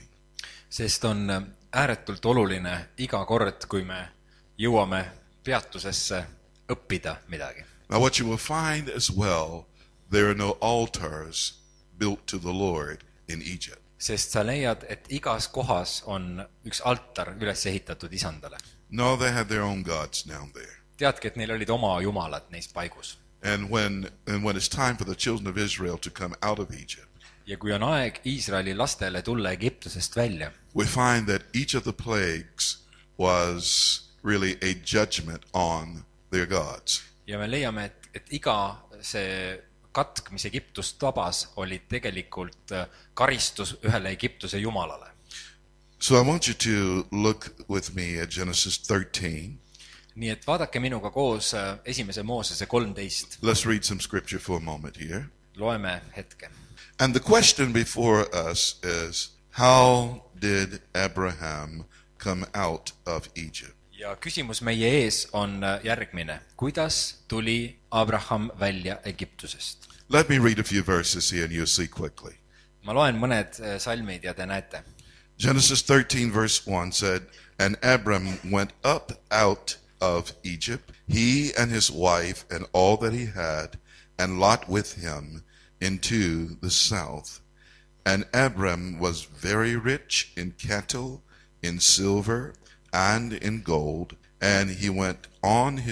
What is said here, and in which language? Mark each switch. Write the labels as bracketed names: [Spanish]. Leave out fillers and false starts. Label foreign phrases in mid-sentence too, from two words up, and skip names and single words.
[Estonian] Sest on ääretult oluline iga kord, kui me jõuame peatusesse õppida midagi. [English] Now what you will find as well, there are no altars built to the Lord in Egypt. [Estonian] Sest sa leiad, et igas kohas on üks altar üles ehitatud isandale. [English] No, they had their own gods down there. [Estonian] Teadki, et neil olid oma jumalad neis paigus. [English] And when it's time for the children of Israel to come out of Egypt, [Estonian] ja kui on aeg Iisraeli lastele tulla Egiptusest välja, [English] we find that each of the plagues was really a judgment on their gods. [Estonian] Ja me leiame, et iga see katk, mis Egiptust tabas, oli tegelikult karistus ühele Egiptuse jumalale. [English] So I want you to look with me at Genesis 13. [Estonian] Nii et vaadake minuga koos 1. Moosese 13. [English] Let's read some scripture for a moment here. [Estonian] Loeme hetke. [English] And the question before us is, how did Abraham come out of Egypt? [Estonian] Ja küsimus meie ees on järgmine. Kuidas tuli Abraham välja Egiptusest? [English] Let me read a few verses here and you'll see quickly. [Estonian] Ma loen mõned salmid ja te näete. [English] Genesis 13 verse 1 said, And Abram went up out of Egypt, he and his wife and all that he had, and Lot with him, into the south. And Abram was very rich in cattle, in silver, and in gold, and he went on